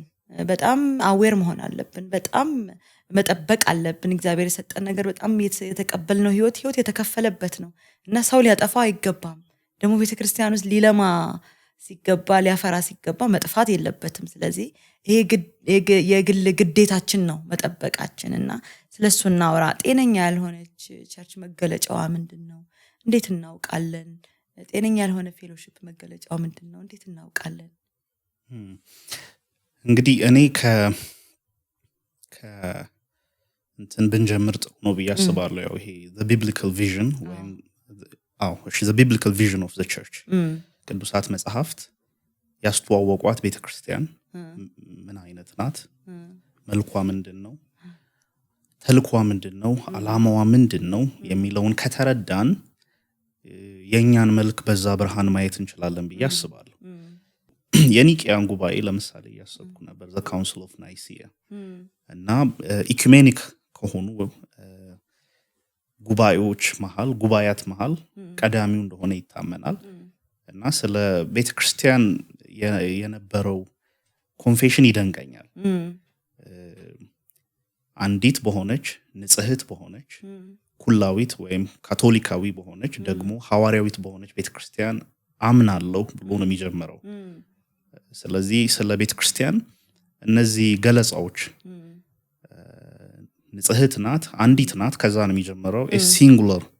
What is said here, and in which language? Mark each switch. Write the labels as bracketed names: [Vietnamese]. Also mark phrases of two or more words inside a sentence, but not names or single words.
[Amharic] በጣም አዌር መሆን አለብን። በጣም መጠበቅ አለብን። እግዚአብሔር የሰጠን ነገር በጣም የተቀበልነው ህይወት የተከፈለበት ነው እና ሰው ሊያጠፋው አይገባም። ደግሞ ቤተክርስቲያን ውስጥ ሊለማ ሲገባ ሊያፈራ ሲገባ መጥፋት የለበትም። ስለዚህ ይሄ የግል ግዴታችን ነው መጠበቃችንና ስለሱ እናውራ። ጤነኛ ያልሆነች ቸርች መገለጫዋ ምንድነው? እንዴት እናውቃለን? ጤነኛ ያልሆነ ፌሎሺፕ መገለጫዋ ምንድነው? እንዴት እናውቃለን? እንግዲህ እኔ እንትን ብንጀምር ጥሩ ነው ብዬ አስባለሁ። ያው ይሄ [English] the biblical vision [Amharic] ወይም [English] the biblical vision of the church [Amharic] ቅዱሳት መጽሐፍት ያስተዋወቋት ቤተክርስቲያን ምን አይነት ናት? መልኳ ምንድነው? ተልኳ ምንድነው አላማዋ ምንድነው የሚለውን ከተረዳን የኛን መልክ በዛ ብርሃን ማየት እንችላለን ብዬ አስባለሁ። የኒቂያን ጉባኤ ለምሳሌ ያሰብኩ ነበር [English] the council of Nicaea [Amharic] እና ኢኩሜኒክ ከሆኑ ጉባኤያት መሃል ቀዳሚው እንደሆነ ይታመናል እና ስለ ቤተክርስቲያን የነበረው ኮንፌሽን ይደንቀኛል። አንዲት በሆነች ንጽህት በሆነች ኩላዊት ወይም ካቶሊካዊ በሆነች ደግሞ ሐዋርያዊት በሆነች ቤተክርስቲያን አምናለሁ ብሎ ነው የሚጀምረው። ስለዚህ ስለ ቤተክርስቲያን እነዚህ ገለጻዎች ንጽህት ናት፣ አንዲት ናት፣ ከዛ ነው የሚጀምረው። ሲንጉላር